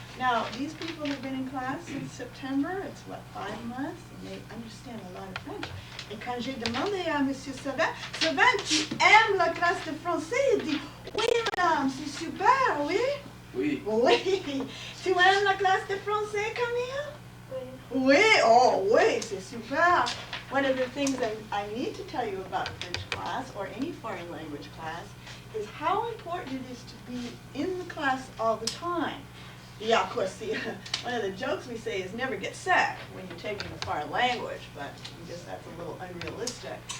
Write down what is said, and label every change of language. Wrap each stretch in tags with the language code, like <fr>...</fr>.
<en>Now, these people have been in class since September. It's, what, 5 months? And they understand a lot of French.</en> <fr>Et quand j'ai demandé à Monsieur Sylvain, Sylvain, tu aimes la classe de français? Il dit, oui, madame, c'est super, oui? Oui. Oui. Tu aimes la classe de français, Camille? Oui. Oui, oh, oui, c'est super.</fr> <en>One of the things I need to tell you about French class, or any foreign language class, is how important it is to be in the class all the time. Yeah, of course, one of the jokes we say is never get sick when you're taking a foreign language, but I guess that's a little unrealistic.</en>